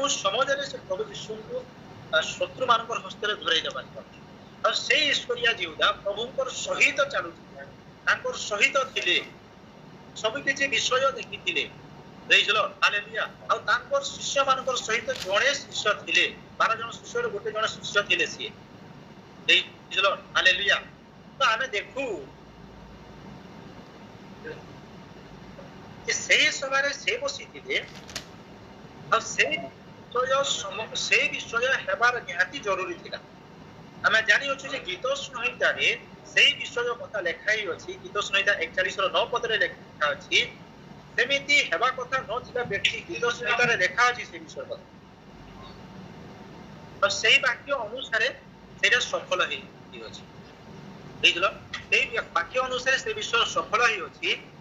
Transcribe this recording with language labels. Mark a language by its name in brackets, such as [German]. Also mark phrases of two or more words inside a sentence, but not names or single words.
[Odia] ସମାଜରେ ସେ ପ୍ରଭୁ ଯୀଶୁଙ୍କୁ ଶତ୍ରୁମାନଙ୍କର ହସ୍ତରେ ଧରେଇ ଦେବା ନିମନ୍ତେ ଆଉ ସେଇ ଇସ୍କରିୟା ଯିହୁଦା ପ୍ରଭୁଙ୍କର ସହିତ ଚାଲୁଥିଲେ ତାଙ୍କର ସହିତ ଥିଲେ ସବୁ କିଛି ବିଷୟ ଦେଖିଥିଲେ ବୁଝିଲ ହାଲେଲୁୟା ଆଉ ତାଙ୍କର ଶିଷ୍ୟମାନଙ୍କର ସହିତ ଜଣେ ଶିଷ୍ୟ ଥିଲେ 12 ଜଣ ଶିଷ୍ୟରୁ ଗୋଟେ ଜଣ ଶିଷ୍ୟ ଥିଲେ ସିଏ ବୁଝିଲ ହାଲେଲୁୟା ତ ଆମେ ଦେଖୁ ସେଇ ସମୟେ ସେ ବସିଥିଲେ ଆଉ ସେଇ ବିଷୟ ହେବାର ନିହାତି ଜରୁରୀ ଥିଲା ଆମେ ଜାଣିଅଛୁ ଯେ ଗୀତ ସଂହିତାରେ ସେଇ ବିଷୟ କଥା ଲେଖା ହେଇଅଛି ଗୀତ ସଂହିତା 41:9 ପଦରେ ଲେଖା ଅଛି ସେମିତି ହେବା କଥା ନଥିବା ବ୍ୟକ୍ତି ଗୀତ ସଂହିତାରେ ଲେଖା ଅଛି ସେ ବିଷୟ କଥା ଆଉ ସେଇ ବାକ୍ୟ ଅନୁସାରେ ସେଇଟା ସଫଳ ହେଇଅଛି ବୁଝିଲ ସେଇ ବାକ୍ୟ ଅନୁସାରେ ସେ ବିଷୟ ସଫଳ ହେଇଅଛି